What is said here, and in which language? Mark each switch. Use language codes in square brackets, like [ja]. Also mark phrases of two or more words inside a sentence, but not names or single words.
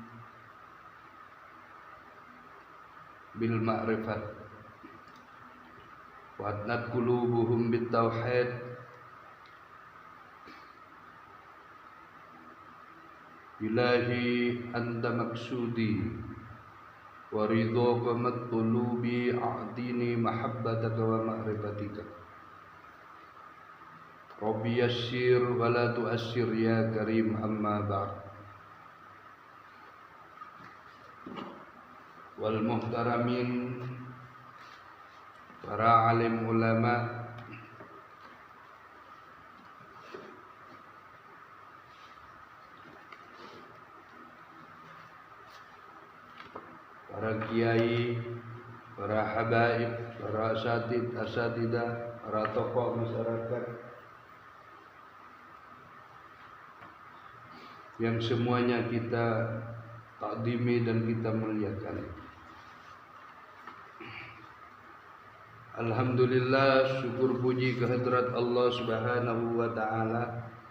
[ar] بالمعرفة وأدنت قلوبهم بالتوحيد إلهي أنت مقصودي ورضاك مطلوبي أعطني محبتك ومعرفتك. رب يسر ولا تعسر يا كريم، أما بعد. والمحترمين [id] para alim ulama, para kiai, para habaib, para asatidah, para tokoh masyarakat yang semuanya kita takdimi dan kita muliakan. Alhamdulillah, syukur puji kehadrat Allah [ar] سبحانه وتعالى